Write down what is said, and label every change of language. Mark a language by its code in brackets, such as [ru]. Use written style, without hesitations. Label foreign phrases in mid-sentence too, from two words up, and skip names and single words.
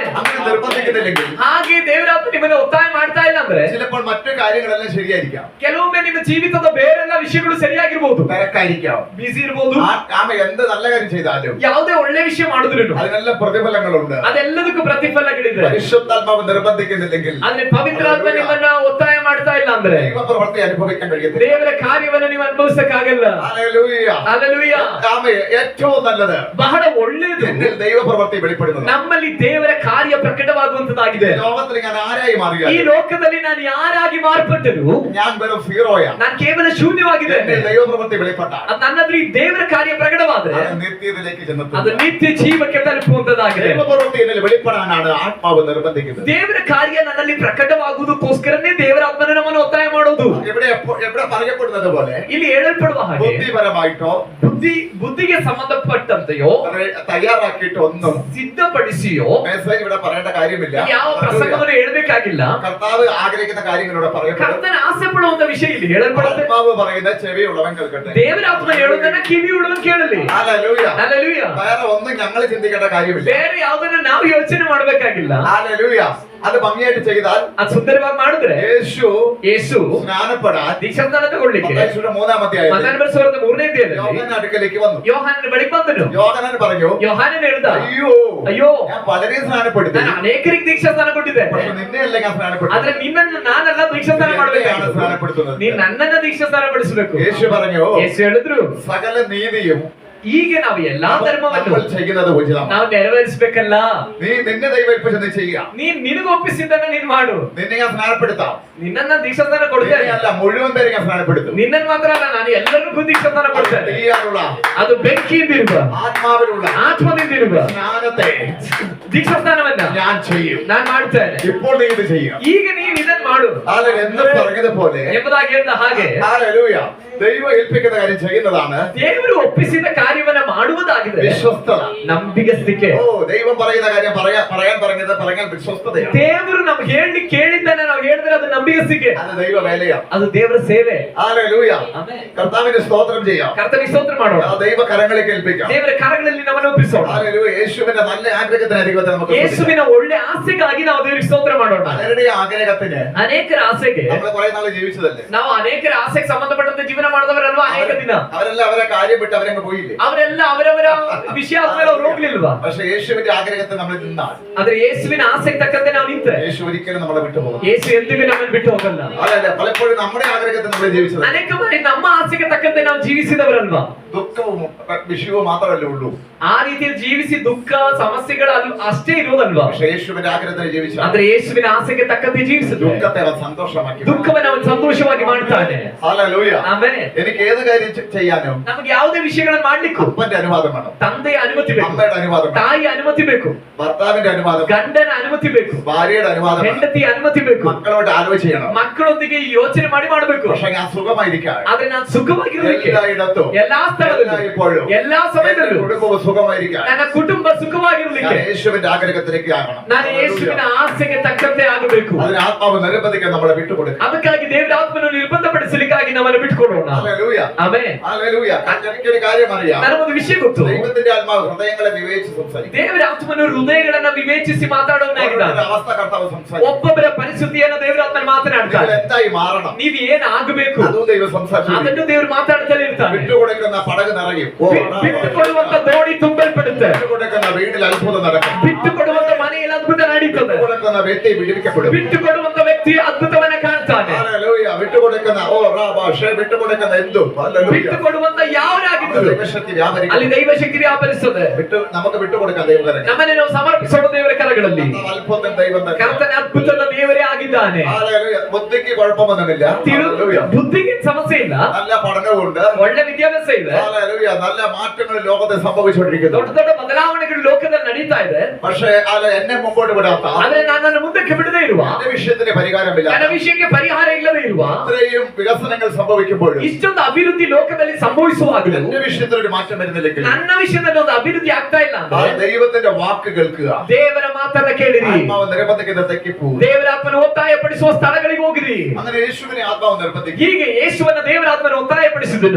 [ml] അങ്ങനെ നിർബന്ധിക്കുന്നില്ലെങ്കിൽ [kn] ಹಾಗೆ ದೇವರಾತ್ಮ ನಿಮ್ಮನ್ನ ಒತ್ತಾಯ ಮಾಡ್ತಾ ಇಲ್ಲ ಅಂದ್ರೆ [ml] ചിലപ്പോൾ മറ്റു കാര്യങ്ങളെല്ലാം ശരിയായിരിക്കാം. [kn] ಕೆಲವೊಮ್ಮೆ ನಿಮ್ಮ ಜೀವಿತದ ಬೇರೆಲ್ಲ ವಿಷಯಗಳು ಸರಿಯಾಗಿರ್ಬೋದು, [ml] തിരക്കായിരിക്കാം, [kn] ಬಿಸಿ ಇರ್ಬೋದು. [ml] ആമ എന്ത് നല്ല കാര്യം ചെയ്താലും [kn] ಯಾವುದೇ ಒಳ್ಳೆ ವಿಷಯ ಮಾಡಿದ್ರು [ml] അതിനെല്ലാം പ്രതിഫലങ്ങളുണ്ട്. [kn] ಅದೆಲ್ಲದಕ್ಕೂ ಪ್ರತಿಫಲಗಳಿದೆ. [ml] പരിശുദ്ധാത്മാവ് നിർബന്ധിക്കുന്നില്ലെങ്കിൽ, [kn] ಆದ್ರೆ ಪವಿತ್ರಾತ್ಮ ನಿಮ್ಮನ್ನ ಒತ್ತಾಯ ಮಾಡ್ತಾ ಇಲ್ಲ ಅಂದ್ರೆ [ml] ദൈവപ്രവൃത്തി അനുഭവിക്കാൻ കഴിയത്തില്ല. [kn] ದೇವರ ಕಾರ್ಯವನ್ನು ನೀವು ಅನುಭವಿಸಕ್ಕಾಗಲ್ಲ. [ml] ഹല്ലേലൂയ. [kn] ಹಲ್ಲೆಲೂಯ. [ml] ഏറ്റവും നല്ലത് [kn] ಬಹಳ ಒಳ್ಳೆಯದು [ml] എന്നിൽ ദൈവപ്രവൃത്തി വെളിപ്പെടുന്നത്. [kn] ನಮ್ಮಲ್ಲಿ ದೇವರ ಕಾರ್ಯ ಪ್ರಕಟವಾಗುವಂತದ್ದಾಗಿದೆ. [ml] ലോകത്തിൽ ഞാൻ ആരായി മാറുക? [kn] ಈ ಲೋಕದಲ್ಲಿ ನಾನು ಯಾರಾಗಿ ಮಾರ್ಪಟ್ಟರು [ml] ഞാൻ വെറും സീറോയാണ്. [kn] ನಾನು ಕೇವಲ ಶೂನ್ಯವಾಗಿದೆ. [ml] എന്നിൽ ദൈവപ്രവൃത്തി വെളിപ്പെട്ട [kn] ಅದು ನನ್ನಲ್ಲಿ ದೇವರ ಕಾರ್ಯ ಪ್ರಕಟವಾದ್ರೆ [ml] അത് നിത്യത്തിലേക്ക് ചെന്നെത്തും. [kn] ಅದು ನಿತ್ಯ ಜೀವಕ್ಕೆ ತಲುಪುವಂತದ್ದಾಗಿದೆ. [ml] ദൈവപ്രവൃത്തി എന്നിൽ വെളിപ്പെടാനാണ് ആത്മാവ് നിർബന്ധിക്കുന്നത്. [kn] ದೇವರ ಕಾರ್ಯ ನನ್ನಲ್ಲಿ ಪ್ರಕಟವಾಗುವುದಕ್ಕೋಸ್ಕರನೇ ದೇವರ ಆತ್ಮನ ನಮ್ಮನ್ನು ಒತ್ತಾಯ ಮಾಡೋದು. [ml] എവിടെ പറയപ്പെടുന്നത് പോലെ [kn] ಇಲ್ಲಿ ಹೇಳಲ್ಪಡುವ ಹಾಗೆ [ml] ബുദ്ധിപരമായിട്ടോ [kn] ಬುದ್ಧಿಗೆ ಸಂಬಂಧಪಟ್ಟಂತೆಯೋ [ml] തയ്യാറാക്കിയിട്ട് ഒന്നും [kn] ಸಿದ್ಧಪಡಿಸಿಯೋ [ml] മെസ്സേജ് ഇവിടെ പറയേണ്ട കാര്യമില്ല. [kn] ಯಾವ ಪ್ರಸಂಗವನ್ನು ಹೇಳಬೇಕಾಗಿಲ್ಲ. [ml] കർത്താവ് ആഗ്രഹിക്കുന്ന കാര്യങ്ങളോട് പറയപ്പെടും. [kn] ಕರ್ತನ ಆಸೆ ಪಡುವಂತ ವಿಷಯ ಇಲ್ಲಿ ಹೇಳಲ್ಪಡುತ್ತೆ. [ml] ആത്മാവ് പറയുന്ന ചെവിയുള്ളവൻ കേൾക്കട്ടെ. [kn] ದೇವರ ಆತ್ಮ ಹೇಳುವುದನ್ನ ಕಿವಿಯುಳ್ಳವನು ಕೇಳಲಿ. [ml] ഹല്ലേലൂയ. [kn] ಹಲ್ಲೆಲೂಯ. [ml] വേറെ ഒന്നും ഞങ്ങൾ ചിന്തിക്കേണ്ട കാര്യമില്ല. [kn] ಬೇರೆ ಯಾವುದನ್ನ ನಾವು ಯೋಚನೆ ಮಾಡಬೇಕಾಗಿಲ್ಲ. [ml] ഹല്ലേലൂയ. അത് ഭംഗിയായിട്ട് ചെയ്താൽ, [kn] ಅದು ಸುಂದರವಾಗಿ ಮಾಡಿದ್ರೆ ಯೇಸು [ml] സ്നാനപ്പെടാൻ [kn] ದೀಕ್ಷಾಸ್ನಾನ ತಗೊಳ್ಳಿಕ್ಕೆ [ml] മത്തായിയുടെ 3-ാം അധ്യായത്തിൽ [kn] ಮತ್ತಾಯನ ಬರೆಸುವ 3ನೇ ಅಧ್ಯಾಯದಲ್ಲಿ [ml] യോഹന്നാന്റെ അടുക്കലേക്ക് വന്നു. [kn] ಯೋಹಾನನ ಬಳಿಗೆ ಬಂದನು. [ml] യോഹന്നാൻ പറഞ്ഞു, [kn] ಯೋಹಾನನ ಹೇಳ್ದ, [ml] അയ്യോ ഞാൻ പലരെയും സ്നാനപ്പെടുത്തി, [kn] ನಾನು ಅನೇಕರಿಗೆ ದೀಕ್ಷಾಸ್ನಾನ ಕೊಟ್ಟಿದ್ದೆ, [ml] പക്ഷെ ನಿನ್ನೆಯಲ್ಲ ഞാൻ ಸ್ನಾനപ്പെടുത്തി. [kn] ಆದ್ರೆ ನಿನ್ನನ್ನು ನಾನೆಲ್ಲ ದೀಕ್ಷಾಸ್ನಾನ ಮಾಡಬೇಕಾണ്, [ml] സ്നാനപ്പെടുത്തുന്നത് [kn] ನೀನು ನನ್ನನ್ನ ದೀಕ್ಷಾಸ್ನಾನ ಪಡಿಸಬೇಕು. [ml] യേശു പറഞ്ഞു, [kn] ಯೇಸು ಹೇಳಿದ್ರು, [ml] സകല നീതിയും [kn] ಈಗ ನಾವು ಎಲ್ಲಾ ಧರ್ಮವನ್ನು [ml] ചെയ്യുന്നത് ഉചിതമാണ്. [kn] ನಾವು ನೆರವೇರಿಸಬೇಕಲ್ಲ. [ml] നീ നിന്നെ ദൈവമേൽപ്പിച്ചത് നീ ചെയ്യുക. [kn] ನಿನಗೆ ಒಪ್ಪಿಸಿದ್ದನ್ನ ನೀನು ಮಾಡು. [ml] നിന്നെ ഞാൻ സ്നാനപ്പെടുത്താം. [kn] ನಿನ್ನನ್ನ ದೀಕ್ಷಾಸ್ನಾನ ಕೊಡ್ತೇನೆ. [ml] അല്ല, മുഴുവൻ പേരെ ഞാൻ സ്നാനപ്പെടുത്തും. [kn] ನಿನ್ನನ್ನು ಮಾತ್ರ ಅಲ್ಲ, ನಾನು ಎಲ್ಲರಿಗೂ ದೀಕ್ಷಾಸ್ನಾನ ಕೊಡ್ತೇನೆ. [ml] തീയാനുള്ള, [kn] ಅದು ಬೆಂಕಿಯಿಂದಿರುವ, [ml] ആത്മാവിലുള്ള, [kn] ಆತ್ಮದಿಂದಿರುವ [ml] സ്നാനത്തെ [kn] ದೀಕ್ಷಾಸ್ನಾನವನ್ನ [ml] ഞാൻ ചെയ്യും. [kn] ನಾನು ಮಾಡ್ತೇನೆ. [ml] ഇപ്പോൾ നീ ഇത് ചെയ്യുക. [kn] ಈಗ ನೀನು ಇದನ್ನು ಮಾಡು [ml] എന്ന് പറഞ്ഞതുപോലെ [kn] ಎಂಬುದಾಗಿ ಹೇಳಿದ ಹಾಗೆ [ml] ഹല്ലേലൂയ. ദൈവം ഏൽപ്പിക്കുന്ന കാര്യം ചെയ്യുന്നതാണ് [kn] ದೇವರು ಒಪ್ಪಿಸಿದ ಕಾರ್ಯವನ್ನ ಮಾಡುವುದಾಗಿದೆ [ml] വിശ്വസ്തത. [kn] ನಂಬಿಗಸ್ತಿಕೆ. [ml] ഓ ദൈവം പറയുന്ന കാര്യം പറയാൻ പറഞ്ഞത് പറയാൻ വിശ്വസ്തതയാണ്. [kn] ದೇವರು ನಮ್ಗೆ ಹೇಳಲಿಕ್ಕೆ ಕೇಳಿದ್ದಾನೆ, ನಾವು ಹೇಳಿದ್ರೆ ಅದು ನಂಬಿಗಸ್ತಿಕೆ, [ml] അത് ദൈവ വേലയാണ്. [kn] ಅದು ದೇವರ ಸೇವೆ. [ml] ഹല്ലേലൂയ. [kn] ಆಮೆನ್. [ml] കർത്താവിന് സ്തോത്രം ചെയ്യാം. [kn] ಕರ್ತನಿಗೆ ಸ್ತೋತ್ರ ಮಾಡೋಣ. [ml] ആ ദൈവ കരങ്ങളിലേക്ക് ഏൽപ്പിക്കാം. [kn] ದೇವರ ಕರಗಳಲ್ಲಿ ನಮ್ಮನ್ನು ಒಪ್ಪಿಸೋಣ. [ml] ഹല്ലേലൂയ. യേശുവിന്റെ നല്ല ആഗ്രഹത്തിന് ദൈവത്തെ നമുക്ക് [kn] ಯೇಸುವಿನ ಒಳ್ಳೆ ಆಸೆಗಾಗಿ ನಾವು ದೇವರಿಗೆ ಸ್ತೋತ್ರ ಮಾಡೋಣ. [ml] പലരുടെ ആഗ്രഹത്തിന് [kn] ಅನೇಕರ ಆಸೆಗೆ [ml] നമ്മൾ കുറെ നാൾ ജീവിച്ചതല്ലേ. [kn] ನಾವು ಅನೇಕರ ಆಸೆಗೆ ಸಂಬಂಧಪಟ್ಟಂತೆ ಜೀವನ ಮಾಡಿದವರಲ್ವಾ ಅನೇಕ ದಿನ. [ml] അവരെല്ലാം അവരെ കാര്യം വിട്ട് അവരങ്ങ് പോയില്ലേ. [kn] ಅವರೆಲ್ಲ ಅವರವರ ವಿಷಯ ಆದ್ಮೇಲೆ ಅವ್ರು ಹೋಗ್ಲಿಲ್ವಾ. [ml] പക്ഷെ യേശുവിന്റെ ಆഗ്രಹത്തെ നമ്മൾ നിന്നാൽ, [kn] ಆದ್ರೆ ಯೇಸುವಿನ ಆಸೆಗೆ ತಕ್ಕಂತೆ ನಾವು ನಿಂತ್ರೆ [ml] യേശു ഒരിക്കലും നമ്മളെ വിട്ടു പോകും. [kn] ಯೇಸು ಎಂದಿಗೂ ನಮ್ಮನ್ನು ಬಿಟ್ಟು ಹೋಗಲ್ಲ. [ml] അല്ലല്ല, പലപ്പോഴും നമ്മുടെ ആഗ്രഹത്തെ നമ്മൾ ജീവിച്ചത്. [kn] ಅನೇಕ ಬಾರಿ ನಮ್ಮ ಆಸೆಗೆ ತಕ್ಕಂತೆ ನಾವು ಜೀವಿಸಿದವರಲ್ವಾ. [ml] ദുഃഖവും വിഷയവും മാത്രമല്ലേ ഉള്ളൂ. [kn] ಆ ರೀತಿಯಲ್ಲಿ ಜೀವಿಸಿ ದುಃಖ ಸಮಸ್ಯೆಗಳು ಅಷ್ಟೇ ಇರುವುದಲ್ವಾ. [ml] പക്ഷെ യേശുവിന്റെ ആഗ്രഹത്തിന് ജീവിച്ച, [kn] ಆದ್ರೆ ಯೇಸುವಿನ ಆಸೆಗೆ ತಕ್ಕಂತೆ ಜೀವಿಸಿದ್ರೆ [ml] ദുഃഖത്തെ അവൻ സന്തോഷമാക്കി, [kn] ದುಃಖವನ್ನು ಅವನು ಸಂತೋಷವಾಗಿ ಮಾಡ್ತಾನೆ. [ml] ഹല്ലേലൂയ. [kn] ಆಮೆನ್. [ml] എനിക്ക് ഏത് കാര്യം ചെയ്യാനും [kn] ನಮಗೆ ಯಾವುದೇ ವಿಷಯಗಳನ್ನು ಮಾಡ್ಲಿಕ್ಕೂ [ml] അപ്പന്റെ അനുവാദം വേണം, [kn] ತಂದೆಯ ಅನುಮತಿ ಬೇಕು, [ml] അമ്മയുടെ അനുവാദം വേണം, [kn] ತಾಯಿಯ ಅನುಮತಿ ಬೇಕು, [ml] ഭർത്താവിന്റെ അനുവാദം, [kn] ಗಂಡನ ಅನುಮತಿ ಬೇಕು, [ml] ഭാര്യയുടെ അനുവാദം വേണം, [kn] ಹೆಂಡತಿಯ ಅನುಮತಿ ಬೇಕು, [ml] മക്കളോട് ആലോചിക്കണം. [kn] ಮಕ್ಕಳೊಂದಿಗೆ ಯೋಚನೆ ಮಾಡಬೇಕು. [ml] പക്ഷെ ഞാൻ സുഖമായിരിക്കാം, [kn] ಆದ್ರೆ ನಾನು ಸುಖವಾಗಿರಲಿಕ್ಕೆ [ml] എല്ലായിടത്തും [kn] ಎಲ್ಲಾ ಸ್ಥಳದಲ್ಲೂ [ml] എല്ലായ്പ്പോഴും [kn] ಎಲ್ಲಾ ಸಮಯದಲ್ಲೂ [ml] കുടുംബവും സുഖമായിരിക്കാം, [kn] ನನ್ನ ಕುಟುಂಬ ಸುಖವಾಗಿರಲಿಕ್ಕೆ [ml] ഞാൻ യേശുവിന്റെ ആഗ്രഹത്തിലേക്ക് ആകണം. [kn] ನಾನು ಯೇಸುವಿನ ಆಸೆಗೆ ತಕ್ಕಂತೆ ಆಗಬೇಕು. [ml] അതിന് ആത്മാവ് നിർബന്ധിക്കാൻ നമ്മളെ വിട്ടുകൊടുക്കും. [kn] ಅದಕ್ಕಾಗಿ ದೇವರ ಆತ್ಮನನ್ನು ನಿರ್ಬಂಧಪಡಿಸಲಿಕ್ಕಾಗಿ ನಮ್ಮನ್ನು ಬಿಟ್ಟುಕೊಡೋಣ. [ml] ഹല്ലേലൂയ. [kn] ಆಮೆನ್. [ml] ഹല്ലേലൂയ. എനിക്കൊരു കാര്യം അറിയാം. [kn] ನನಗೊಂದು ವಿಷಯ ಗೊತ್ತು. [ml] ദൈവത്തിന്റെ ആത്മാവ് ഹൃദയങ്ങളെ വിവേചിച്ച് സംസാരിക്കും. [kn] ದೇವರ ಆತ್ಮನು ಹೃದಯಗಳನ್ನ ವಿವೇಚಿಸಿ ಮಾತಾಡೋನಾಗಿದ್ದಾನೆ. [ml] അവസ്ഥ കർത്താവ് സംസാരിക്കും. [kn] ಒಬ್ಬೊಬ್ಬರ ಪರಿಸ್ಥಿತಿಯನ್ನು ದೇವರ ಆತ್ಮನ ಮಾತನಾಡ್ತಾನೆ. [ml] നിങ്ങൾ എന്തായി മാറണം, [kn] ನೀವು ಏನ್ ಆಗಬೇಕು [ml] അതും ദൈവം സംസാരിക്കും. [kn] ಅದನ್ನು ದೇವರು ಮಾತಾಡ್ತಾನೆ ಇರ್ತಾನೆ. [ml] വിട്ടുകൊടുക്കുന്ന പടക് നിറയും, [kn] ಬಿಟ್ಟುಕೊಡುವಂತ ದೋಣಿ ತುಂಬಲ್ಪಡುತ್ತೆ, [ml] വിട്ടുകൊടുക്കുന്ന വീട്ടിൽ അത്ഭുതം നടക്കും, [kn] ಬಿಟ್ಟುಕೊಡುವಂತ ಮನೆಯಲ್ಲಿ ಅದ್ಭುತ ನಡೀತದೆ, [ml] വിട്ടുകൊടുക്കുന്ന വ്യക്തി വിടുവിക്കപ്പെടും, [kn] ಬಿಟ್ಟುಕೊಡುವಂತ ವ್ಯಕ್ತಿ ಅದ್ಭುತವನ್ನ ಕಾಣ್ತಾನೆ. [ml] ഹല്ലേലൂയ. വിട്ടുകൊടുക്കുന്ന വിട്ടുകൊടുക്കുന്ന എന്തും, ഹല്ലേലൂയ, [kn] ಬಿಟ್ಟುಕೊಡುವಂತ ಯಾವರಾಗಿದ್ದು [ml] ദൈവശക്തി വ്യാപരിക്കും. [kn] ಅಲ್ಲಿ ದೈವಶಕ್ತಿ ವ್ಯಾಪರಿಸುತ್ತದೆ. [ml] നമുക്ക് വിട്ടുകൊടുക്കാം ദൈവകരങ്ങൾ. [kn] ನಮ್ಮನ್ನು ನಾವು ಸಮರ್ಪಿಸೋಣ ದೇವರ ಕರಗಳಲ್ಲಿ. [ml] അത്ഭുതം ദൈവം തന്നെ. [kn] ಕರ್ತನ ಅದ್ಭುತದ ದೇವರೇ ಆಗಿದ್ದಾನೆ. [ml] ഹല്ലേലൂയ. ബുദ്ധിക്ക് കുഴപ്പമൊന്നുമില്ല, ഹല്ലേലൂയ. [kn] ಬುದ್ಧಿಗೆ ಸಮಸ್ಯೆ ಇಲ್ಲ, [ml] നല്ല പഠനവുണ്ട്, [kn] ಒಳ್ಳೆ ವಿದ್ಯಾಭ್ಯಾಸ ಇದೆ, [ml] ഹല്ലേലൂയ. നല്ല മാറ്റങ്ങൾ ലോകത്തെ സംഭവിച്ചുകൊണ്ടിരിക്കുന്നു. [kn] ದೊಡ್ಡ ದೊಡ್ಡ ಬದಲಾವಣೆಗಳು ಲೋಕದಲ್ಲಿ ನಡೀತಾ ಇದೆ. [ml] പക്ഷേ എന്നെ മുമ്പോട്ട് വിടാത്ത, [kn] ಆದ್ರೆ ನನ್ನನ್ನು ಮುಂದಕ್ಕೆ ಬಿಡದೇ ಇರುವ, [ml] എന്റെ വിഷയത്തിന് പരിഹാരമില്ല, [kn] ನನ್ನ ವಿಷಯಕ್ಕೆ ಪರಿಹಾರ ಇಲ್ಲದೆ ಇರುವ, [ml] ഇത്രയും വികസനങ്ങൾ സംഭവിക്കുമ്പോഴും [kn] ಇಷ್ಟೊಂದು ಅಭಿವೃದ್ಧಿ ಲೋಕದಲ್ಲಿ ಸಂಭವಿಸುವಾಗಲೂ [ml] എന്റെ വിഷയത്തിനൊരു മാറ്റം വരുന്നില്ലെങ്കിൽ, [kn] ನನ್ನ ವಿಷಯದಲ್ಲಿ ಒಂದು ಅಭಿವೃದ್ಧಿ ಆಗ್ತಾ ಇಲ್ಲ [ml] ആ [kn] ಅಂದ್ರೆ [ml] ദൈവത്തിന്റെ വാക്ക് കേൾക്കുക, [kn] ದೇವರ ಮಾತನ್ನ ಕೇಳಿರಿ, [ml] ആത്മാവ് നിർബന്ധിക്കുന്ന തെറ്റിപ്പോ, [kn] ದೇವರ ಆತ್ಮನ ಒತ್ತಾಯಪಡಿಸುವ ಸ್ಥಳಗಳಿಗೆ ಹೋಗಿರಿ. [ml] അങ്ങനെ യേശുവിനെ ആത്മാവ് നിർബന്ധിക്കും. [kn] ಹೀಗೆ ಯೇಸುವನ್ನ ದೇವರ ಆತ್ಮನ ಒತ್ತಾಯಪಡಿಸಿದನು.